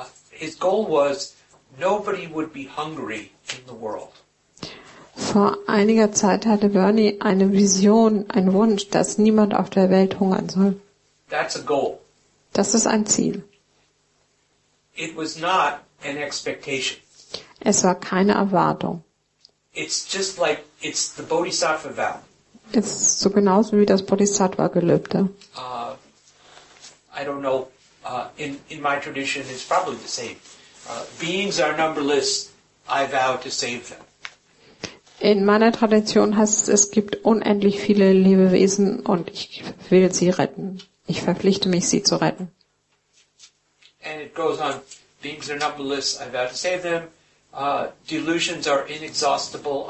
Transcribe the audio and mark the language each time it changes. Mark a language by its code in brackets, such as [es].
[en] His goal was nobody would be hungry in the world. [de] Vor einiger Zeit hatte Bernie eine Vision, einen Wunsch, dass niemand auf der Welt hungern soll. [en] That's a goal. [de] Das ist ein Ziel. [en] It was not an expectation. [de] Es war keine Erwartung. [en] It's just like it's the Bodhisattva vow. [de] Es ist so genauso wie das Bodhisattva-Gelübde. [en] I don't know. In my tradition, it's probably the same. Beings are numberless. I vow to save them. [de] In meiner Tradition heißt es gibt unendlich viele Lebewesen und ich will sie retten. Ich verpflichte mich, sie zu retten. [en] And it goes on. Beings are numberless. I vow to save them. Delusions are inexhaustible.